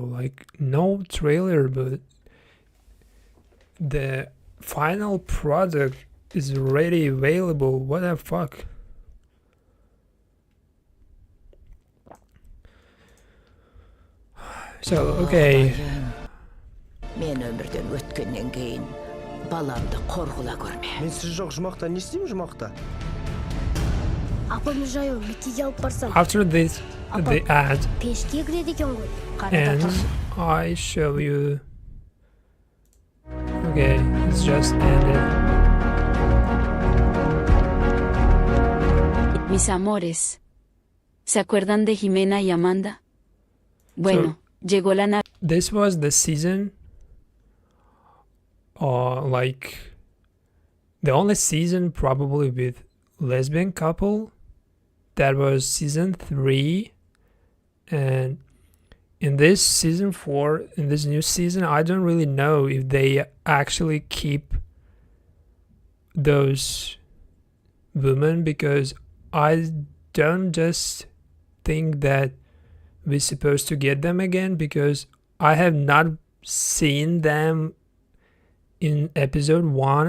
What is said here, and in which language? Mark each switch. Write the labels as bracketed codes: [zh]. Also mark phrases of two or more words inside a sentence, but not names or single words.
[en] Like, no trailer, but the final product is already available. What the fuck? So, okay. [kk] Мен өмірден өткеннен кейін баламды қорғыла көрме. Мен сіз жоқ жұмақта не істеймін жұмақта? Апам жаяу мектепке алып барсам. [en] After this, the ad [kk] Пешке кіреді екен ғой. [en] and I show you. Okay, it's just ended. [es] Mis amores, ¿se acuerdan de Jimena y Amanda? Bueno, llegó la Navidad. [en] This was the season, like the only season probably with lesbian couple. That was season 3, and in this season 4, in this new season, I don't really know if they actually keep those women, because I don't just think that we're supposed to get them again, because I have not seen them in episode 1.